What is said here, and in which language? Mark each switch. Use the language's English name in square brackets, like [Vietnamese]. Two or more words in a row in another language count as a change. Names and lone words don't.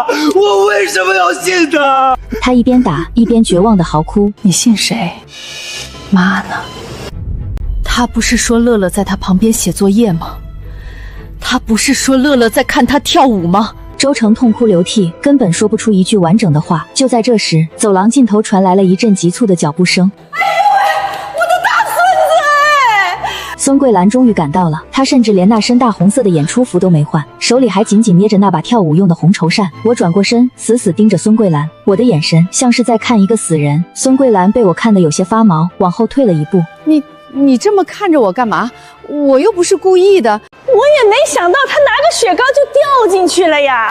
[Chinese] 我為什麼要信他？他一邊打一邊絕望地嚎哭。你信誰？媽呢？他不是說樂樂在他旁邊寫作業嗎？他不是說樂樂在看他跳舞嗎？周成痛哭流涕，根本說不出一句完整的話。就在這時，走廊盡頭傳來了一陣急促的腳步聲。哎呦喂，我的大孫子！孫桂蘭終於趕到了，她甚至連那身大紅色的演出服都沒換，手裡還緊緊捏着那把跳舞用的紅綢扇。我轉過身，死死盯着孫桂蘭，我的眼神像是在看一個死人。孫桂蘭被我看得有些發毛，往後退了一步。你這麼看着我幹嘛？我又不是故意的，我也沒想到他拿個雪糕就掉進去了呀。